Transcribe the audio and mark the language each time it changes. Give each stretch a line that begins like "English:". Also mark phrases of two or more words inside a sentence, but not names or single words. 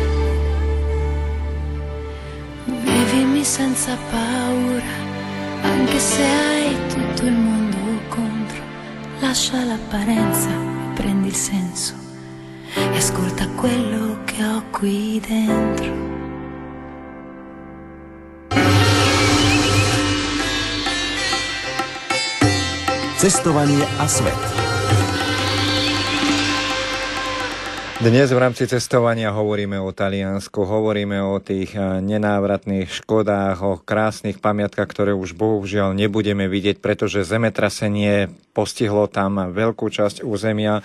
Italian: Vivimi senza paura, anche se hai tutto il mondo contro, lascia l'apparenza e prendi il senso e ascolta quello che ho qui dentro.
Slovak: Cestovanie a svet. Dnes v rámci cestovania hovoríme o Taliansku, hovoríme o tých nenávratných škodách, o krásnych pamiatkách, ktoré už bohužiaľ nebudeme vidieť, pretože zemetrasenie postihlo tam veľkú časť územia.